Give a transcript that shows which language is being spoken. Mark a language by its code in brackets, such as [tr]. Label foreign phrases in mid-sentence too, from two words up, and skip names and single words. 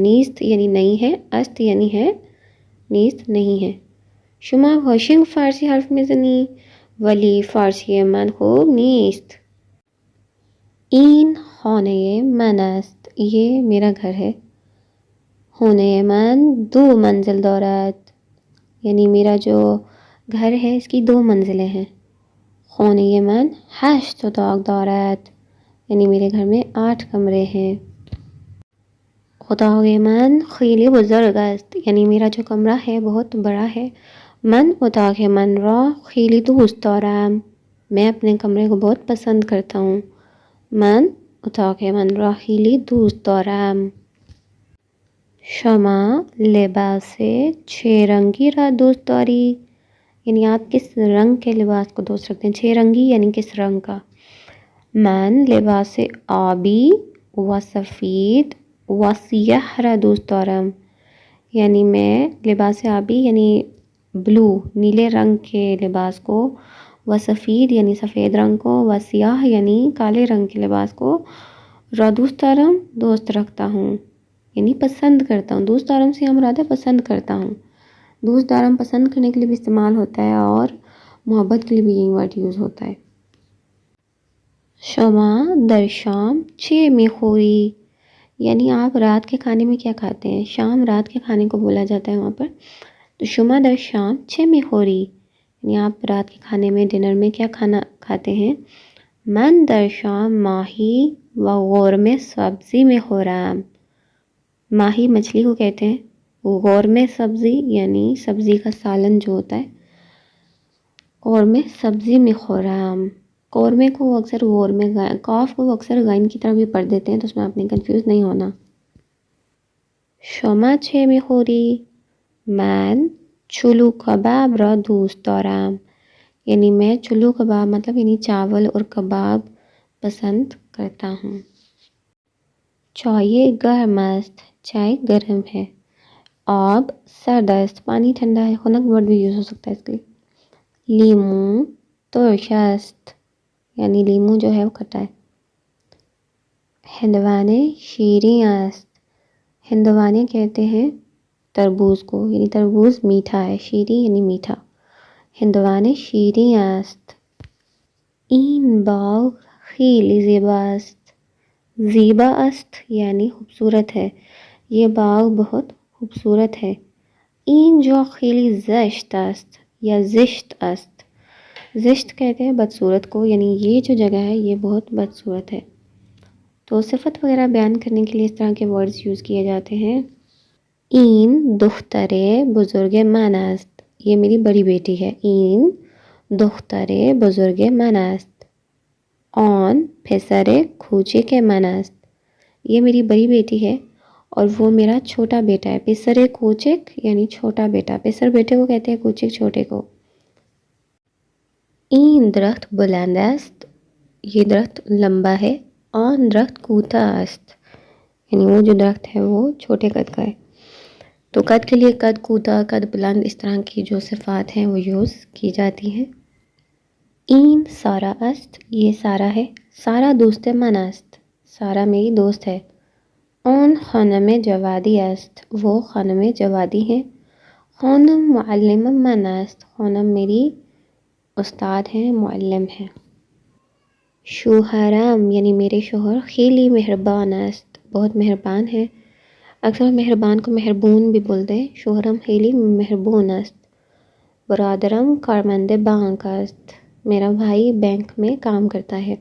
[ur] نیست یعنی نہیں ہے، است یعنی ہے، نیست نہیں ہے. [fa] شما قشنگ فارسی حرف میزنی ولی فارسی من خوب نیست. این خانه من است. [ur] یہ میرا گھر ہے. [fa] خانه من 2 منزل دارد [ur] یعنی میرا جو گھر ہے اس کی 2 منزلیں ہیں. [fa] خانه من 8 اتاق دارد [ur] یعنی میرے گھر میں 8 کمرے ہیں. [fa] اتاق من خیلی بزرگ است [ur] یعنی میرا جو کمرہ ہے بہت بڑا ہے. [fa] من اتاق من را خیلی دوست دارم. [ur] میں اپنے کمرے کو بہت پسند کرتا ہوں. [fa] من اتاق من را خیلی دوست دارم. شما لباس چه رنگی را دوست داری [ur] یعنی آپ کس رنگ کے لباس کو دوست رکھتے ہیں. 6 رنگی یعنی کس رنگ کا. [fa] من لباس آبی و سفید و سیاه را دوست دارم [ur] یعنی میں لباس آبی یعنی بلو نیلے رنگ کے لباس کو، و سفید یعنی سفید رنگ کو، و سیاہ یعنی کالے رنگ کے لباس کو، [fa] را دوست دارم [ur] دوست رکھتا ہوں یعنی پسند کرتا ہوں. [fa] دوست دارم [ur] سے ہم مراد ہے پسند کرتا ہوں. [fa] دوست دارم [ur] پسند کرنے کے لیے بھی استعمال ہوتا ہے اور محبت کے لیے بھی یہ [en] word use [ur] ہوتا ہے. [fa] شما در شام چه میخوری [ur] یعنی آپ رات کے کھانے میں کیا کھاتے ہیں. شام رات کے کھانے کو بولا جاتا ہے وہاں پر. تو [fa] شما در شام چه میخوری [ur] یعنی آپ رات کے کھانے میں ڈنر میں کیا کھانا کھاتے ہیں. [fa] من در شام ماہی و قورمه سبزی میخورم. [ur] ماہی مچھلی کو کہتے ہیں. قورمه سبزی یعنی سبزی کا سالن جو ہوتا ہے. [fa] قورمه سبزی میخورم. [ur] قورمے کو اکثر قورمے قاف کو اکثر غین کی طرح بھی پڑھ دیتے ہیں تو اس میں آپ نے کنفیوز نہیں ہونا. [fa] شما چه میخوری. من چلو کباب را دوست دارم [ur] یعنی میں چلو کباب مطلب یعنی چاول اور کباب پسند کرتا ہوں. [fa] چائے گرم است. [ur] چائے گرم ہے. [fa] آب سرد است. [ur] پانی ٹھنڈا ہے. خنک ورڈ بھی یوز ہو سکتا ہے اس کے لیے. [fa] لیمو ترش است [ur] یعنی لیمو جو ہے وہ کھٹا ہے. [fa] ہندوانے شیریں است. [ur] ہندوانے کہتے ہیں تربوز کو یعنی تربوز میٹھا ہے. [fa] شیریں [ur] یعنی میٹھا. [fa] ہندوانے شیریں است. این باغ خیلی زیبا است. زیبا است [ur] یعنی خوبصورت ہے. یہ باغ بہت خوبصورت ہے. [fa] این جا خیلی زشت است یا زشت است. [ur] زشت کہتے ہیں بدصورت کو یعنی یہ جو جگہ ہے یہ بہت بدصورت ہے. تو صفت وغیرہ بیان کرنے کے لیے اس طرح کے [en] words use [ur] کیے جاتے ہیں. [fa] این دختر بزرگ من است. [ur] یہ میری بڑی بیٹی ہے. [fa] این دختر بزرگ من است. آن پسر کوچک من است. [ur] یہ میری بڑی بیٹی ہے اور وہ میرا چھوٹا بیٹا ہے. [fa] پسر کوچک [ur] یعنی چھوٹا بیٹا. پسر بیٹے کو کہتے ہیں، کوچک چھوٹے کو. [fa] این درخت بلند است. [ur] یہ درخت لمبا ہے. [fa] آن درخت کوتاه است [ur] یعنی وہ جو درخت ہے وہ چھوٹے قد کا ہے. تو قد کے لیے قد کوتاه، قد بلند، اس طرح کی جو صفات ہیں وہ یوز کی جاتی ہیں. [fa] این سارا است. [ur] یہ سارا ہے. [fa] سارا دوست من است. [ur] سارا میری دوست ہے. [fa] آن خانم جوادی است. [ur] وہ خانم جوادی ہیں. [fa] خانم معلم من است. [ur] خانم میری استاد ہیں، معلم ہیں۔ شوہرم یعنی میرے شوہر، [fa] خیلی مہربان است، [ur] بہت مہربان ہے۔ اکثر مہربان کو مہربون بھی بولتے ہیں۔ [fa] شوہرم خیلی مہربون است۔ برادرم کارمند بانک است، [ur] میرا بھائی بینک میں کام کرتا ہے۔